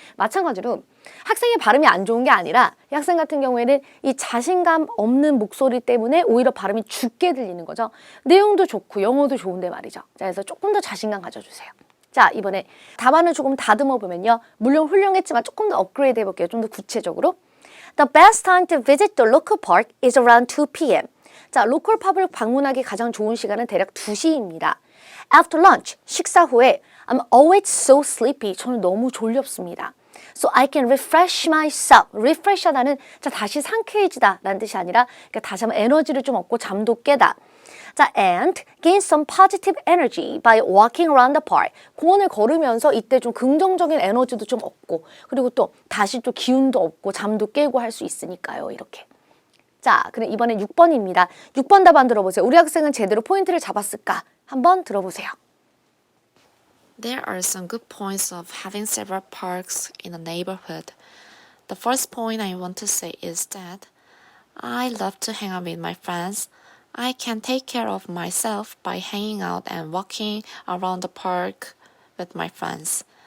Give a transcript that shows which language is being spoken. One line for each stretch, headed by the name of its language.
Korean: 마찬가지로 학생의 발음이 안 좋은 게 아니라 이 학생 같은 경우에는 이 자신감 없는 목소리 때문에 오히려 발음이 죽게 들리는 거죠. 내용도 좋고 영어도 좋은데 말이죠. 자, 그래서 조금 더 자신감 가져주세요. 자, 이번에 답안을 조금 다듬어 보면요. 물론 훌륭했지만 조금 더 업그레이드 해볼게요. 좀 더 구체적으로.
English: The best time to visit the local park is around 2 p.m.
Korean: 자, 로컬 팝을 방문하기 가장 좋은 시간은 대략 2시입니다.
English: After lunch,
Korean: 식사 후에
English: I'm always so sleepy.
Korean: 저는 너무 졸렵습니다.
English: So I can refresh myself.
Korean: refresh 하다는 자, 다시 상쾌해지다 라는 뜻이 아니라 그러니까 다시 한번 에너지를 좀 얻고 잠도 깨다.
English: 자, and gain some positive energy by walking around the park.
Korean: 공원을 걸으면서 이때 좀 긍정적인 에너지도 좀 얻고 그리고 또 다시 또 기운도 얻고 잠도 깨고 할 수 있으니까요. 이렇게. 자, 그럼 이번엔 6번입니다. 6번 답안 들어보세요. 우리 학생은 제대로 포인트를 잡았을까? 한번 들어보세요.
English: There are some good points of having several parks in a neighborhood. The first point I want to say is that I love to hang out with my friends. I can take care of myself by hanging out and walking around the park with my friends.